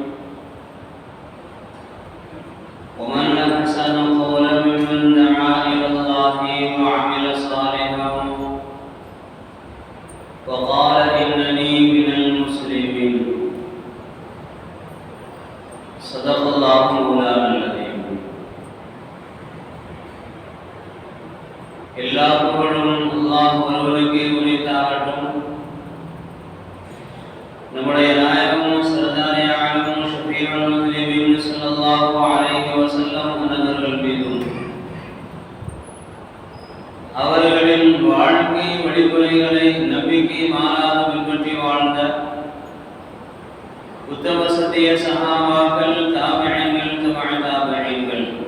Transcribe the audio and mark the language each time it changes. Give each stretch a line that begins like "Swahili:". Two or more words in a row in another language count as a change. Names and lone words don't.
Arabic: ومن أحسن قولا ممن دعا إلى الله وعمل صالحا وقال إنني من المسلمين. صدق الله مولانا العظيم.
Tamil: எல்லா புகழும் அல்லாஹ் ஒருவனுக்கே உரித்தாகட்டும். நம்முடைய நாயகமும் சர்தாரே ஆலமும்
Arabic: شفيع المسلمين صلى الله عليه وسلم
Tamil: அவர்கள் மீதும் அவர்களின் வாழ்க்கை வழிமுறைகளை நம்பிக்கை மாறாது பின்பற்றி வாழ்ந்த உத்தம சத்திய சஹாபாக்கள், தாபிஈன்கள், தபஅ தாபிஈன்கள்,